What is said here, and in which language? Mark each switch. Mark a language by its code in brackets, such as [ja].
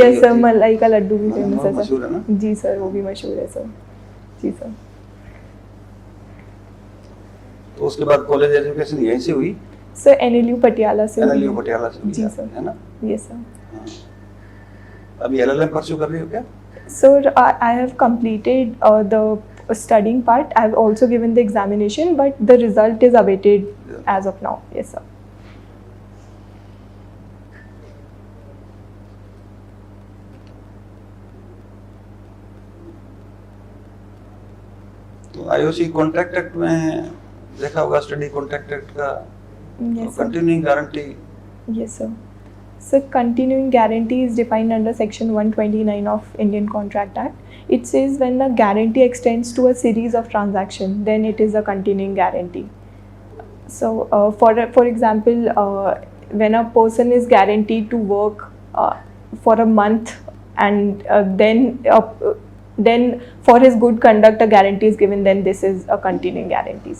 [en] yes sir, [hi] मलाई का लड्डू भी फेमस है मशहूर है ना? जी सर, वो भी मशहूर है सर। जी सर। तो उसके बाद कॉलेज एजुकेशन यहीं से हुई? सर NLU पटियाला से। NLU पटियाला से हुई जी सर, है ना? [en] Yes sir. [hi] अभी LLM परस्यू कर रही हो क्या? [en] Sir I have completed the studying part. I have also given the examination, but the result is awaited as of now. Yes sir. [hi] तो आईओसी कॉन्ट्रैक्ट एक्ट में देखा होगा, स्टडी कॉन्ट्रैक्ट एक्ट का continuing guarantee. [en] Yes sir. So continuing guarantee is defined under section 129 of Indian Contract Act. It says when the guarantee extends to a series of transactions, then it is a continuing guarantee. So for example, when a person is guaranteed to work for a month, and then for his good conduct a guarantee is given, then this is a continuing guarantee.